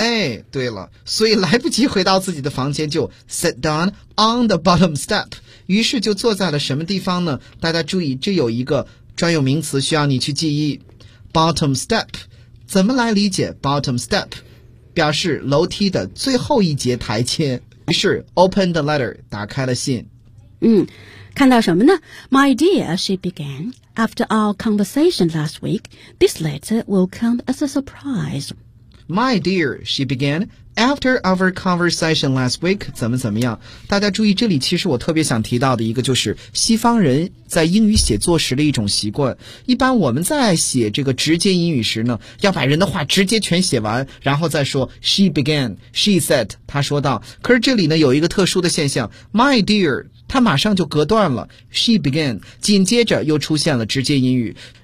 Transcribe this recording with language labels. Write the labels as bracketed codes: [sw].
[zh] 哎，对了，所以来不及回到自己的房间就 sat down on the bottom step，于是就坐在了什么地方呢？大家注意这有一个专有名词需要你去记忆， bottom step。怎么来理解 bottom step？表示楼梯的最后一节台阶。于是 open the letter，打开了信。嗯，看到什么呢？ [en] My dear, she began, after our conversation last week, this letter will come as a surprise. My dear, she began, after our conversation last week, 怎么怎么样？ [zh] 大家注意，这里其实我特别想提到的一个就是西方人在英语写作时的一种习惯。一般我们在写这个直接英语时呢，要把人的话直接全写完，然后再说 she began, she said, 她说道。可是这里呢，有一个特殊的现象， my dear, 她马上就隔断了 she began, 紧接着又出现了直接英语。